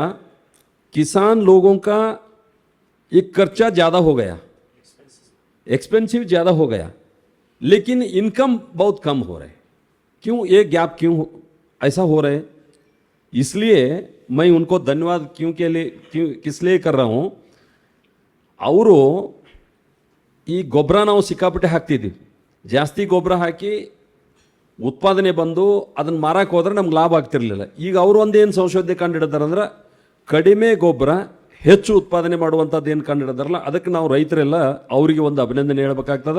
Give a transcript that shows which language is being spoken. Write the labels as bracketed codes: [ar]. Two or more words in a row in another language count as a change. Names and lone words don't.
[hi] किसान लोगों का एक खर्चा ज़्यादा हो गया, एक्सपेंसिव ज़्यादा हो गया, लेकिन इनकम बहुत कम हो रहा है. क्यों ये गैप क्यों ऐसा हो रहा है? इसलिए मैं उनको धन्यवाद किस लिए कर रहा हूँ. [kn] ಅವರು ಈ ಗೊಬ್ಬರ ನಾವು ಸಿಕ್ಕಾಪಟ್ಟೆ ಹಾಕ್ತಿದ್ವಿ, ಜಾಸ್ತಿ ಗೊಬ್ಬರ ಹಾಕಿ ಉತ್ಪಾದನೆ ಬಂದು ಅದನ್ನು ಮಾರಕ್ಕೆ ಹೋದ್ರೆ ನಮ್ಗೆ ಲಾಭ ಆಗ್ತಿರ್ಲಿಲ್ಲ. ಈಗ ಅವರು ಒಂದೇನು ಸಂಶೋಧನೆ ಕಂಡುಹಿಡಿದಾರಂದ್ರೆ ಕಡಿಮೆ ಗೊಬ್ಬರ ಹೆಚ್ಚು ಉತ್ಪಾದನೆ ಮಾಡುವಂಥದ್ದು ಏನು ಕಂಡುಹಿಡಿದಾರಲ್ಲ, ಅದಕ್ಕೆ ನಾವು ರೈತರೆಲ್ಲ ಅವರಿಗೆ ಒಂದು ಅಭಿನಂದನೆ ಹೇಳಬೇಕಾಗ್ತದೆ.